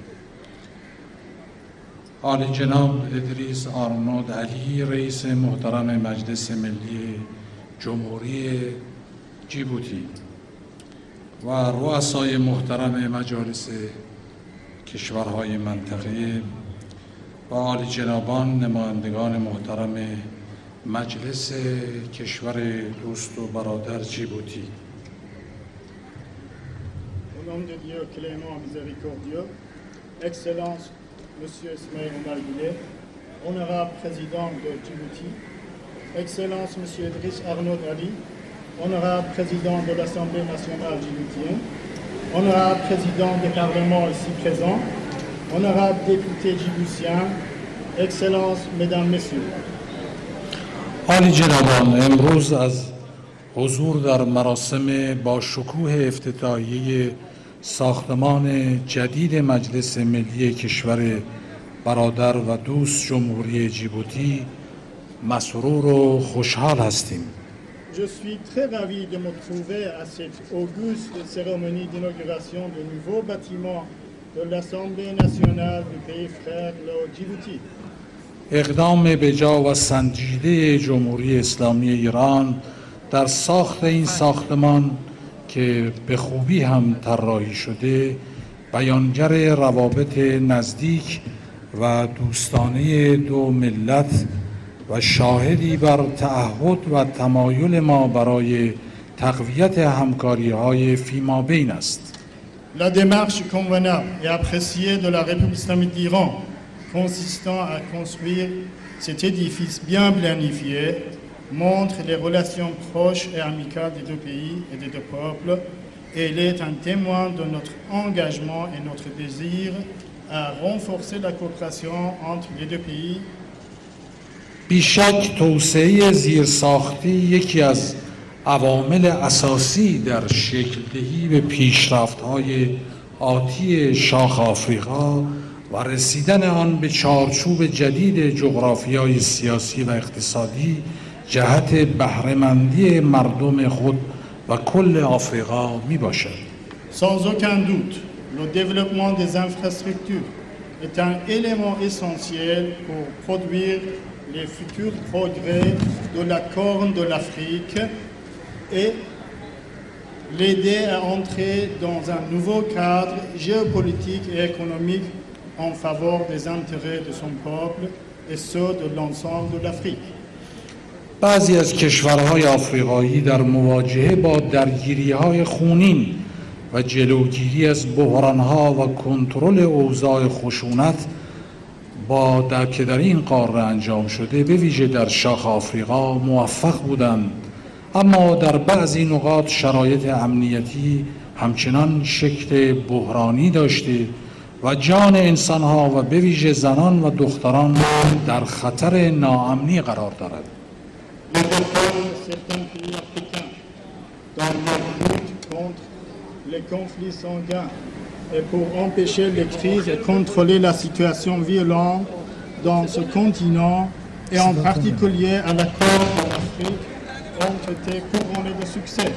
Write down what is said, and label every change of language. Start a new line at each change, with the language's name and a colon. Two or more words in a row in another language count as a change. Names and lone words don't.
Persian: عالی جناب ادریس آرنود علی رئیس محترم مجلس ملی جمهوری جیبوتی و رؤسای محترم مجالس کشورهای منطقه و عالی جنابان نمایندگان محترم مجلس کشور دوست و برادر جیبوتی.
French: Au nom de Dieu clément miséricordieux, Excellence Monsieur Ismaël Omar Guelleh, honorable président de Djibouti, Excellence Monsieur Idriss Arnaud Ali, honorable président de l'Assemblée nationale djiboutienne, honorable président du Parlement ici présent, honorable député djiboutien, Excellence, Mesdames, Messieurs.
Persian: عالی جنابان، امروز از حضور در مراسم با شکوه افتتاحیه ساختمان جدید مجلس ملی کشور برادر و دوست جمهوری جیبوتی مسرور و خوشحال هستیم.
French: Je suis très ravi de me trouver à cette auguste cérémonie d'inauguration du nouveau bâtiment de l'Assemblée nationale du pays frère, le Djibouti.
Persian: اقدام بجا و سنجیده جمهوری اسلامی ایران در ساخت این ساختمان که به خوبی هم طراحی شده بیانگر روابط نزدیک و دوستانه دو ملت و شاهدی بر تعهد و تمایل ما برای تقویت همکاری‌های فیمابین است.
French: La démarche convenable et appréciée de la République islamique d'Iran consistant à construire cet édifice bien planifié montre les relations proches et amicales des deux pays et des deux peuples, et elle est un témoin de notre engagement et notre désir à renforcer la coopération entre les deux pays.
Persian: بیشک توسعه زیرساختی یکی از عوامل اساسی در شکل دهی به پیشرفت‌های آتی شاخ آفریقا و رسیدن آن به چارچوب جدید جغرافیای سیاسی و اقتصادی جهت بهره‌مندی مردم خود و کل آفریقا می باشد.
French: Sans aucun doute, le développement des infrastructures est un élément essentiel pour produire les futurs progrès de la Corne de l'Afrique et l'aider à entrer dans un nouveau cadre géopolitique et économique en faveur des intérêts de son peuple et ceux de l'ensemble de l'Afrique.
Persian: بعضی از کشورهای آفریقایی در مواجهه با درگیری‌های خونین و جلوگیری از بحران‌ها و کنترل اوضاع خشونت که در این قاره انجام شده به ویژه در شاخ آفریقا موفق بودند، اما در بعضی نقاط شرایط امنیتی همچنان شکل بحرانی داشته و جان انسانها و به ویژه زنان و دختران در خطر ناامنی قرار دارد.
French: Les conflits sanguins et pour empêcher les crises et contrôler la situation violente dans ce continent et en particulier à la Corne de l'Afrique ont été couronnés de succès.